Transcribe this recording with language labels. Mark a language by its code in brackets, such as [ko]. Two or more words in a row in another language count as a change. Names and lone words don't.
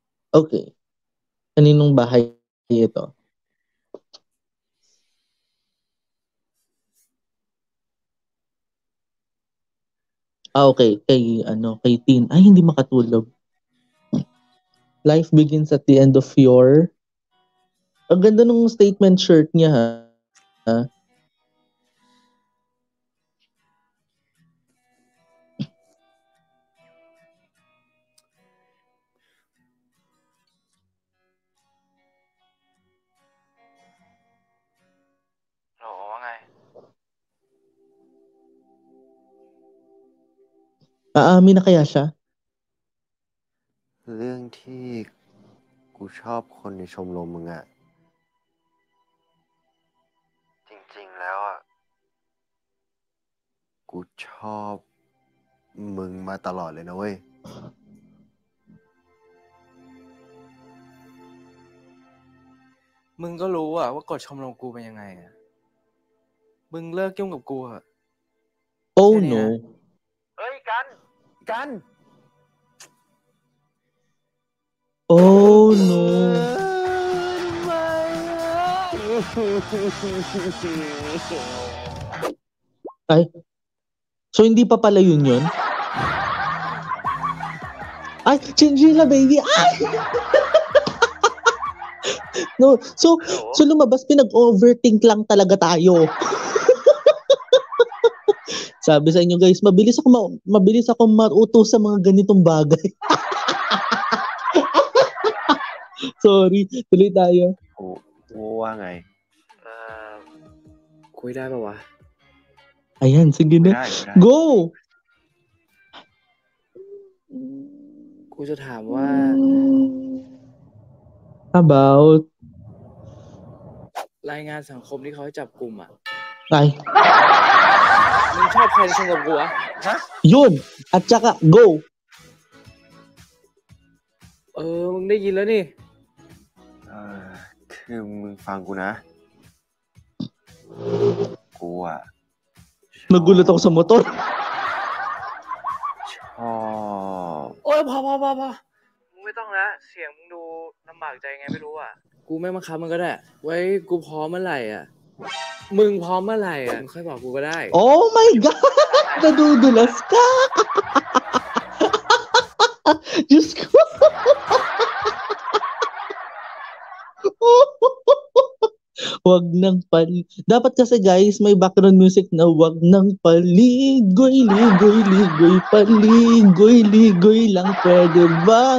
[tl] Okay. Kaninong bahay ito? Okay. Kay Tin. Ay, hindi makatulog. [en] Life begins at the end of your... [tl] Ang ganda nung [en] statement shirt [tl] niya, ha? Oo, nga eh. Aamin na kaya siya? [th] เรื่องที่กูชอบคนในชมรมมึงอะจริงๆแล้วอะกูชอบมึงมาตลอดเลยนะเว้ย มึงก็รู้อะว่ากฎชมรมกูเป็นยังไงอะมึงเลิกยุ่งกับกูอะ [en] Oh [th] แค่นี้ [en] no. [th] นะ เฮ้ยกัน [en] Oh no. [tl] Ay. So hindi pa pala yun? Ay, [en] Chinchilla baby. [tl] Ay! [en] No, so [tl] lumabas pinag-overthink lang talaga tayo. Sabi sa inyo guys, mabilis ako mauto sa mga ganitong bagay. Sorry, tuloy tayo. [th] กูว่าไง คุยได้ปะวะ [tl] Ayan, sige [th] กู [tl] na. [th] ได้ [en] Go! [th] กูจะถามว่า [en] About [th] รายงานสังคมที่เขาให้จับกลุ่มอะ [tl] ay, [th] มึงชอบใครในชมรมกูวะ [tl] yun! At saka, [en] go! [th] มึงได้ยินแล้วนี่ คือมึงฟังกูนะ กูอะ [tl] Nagulat ako sa motor. [th] ชอบ โอ้ยพอมึงไม่ต้องละเสียงมึงดูลำบากใจไงไม่รู้อ่ะ กูไม่บังคับมันก็ได้ ไว้กูพร้อมเมื่อไหร่อ่ะ มึงพร้อมเมื่อไหร่อ่ะมึงค่อยบอกกูก็ได้ [en] Oh my God! [tl] Nadudulas ka! Diyos ko! Wag nang Dapat kasi guys, may background music na wag nang paligoy, ligoy, paligoy lang pwede bang?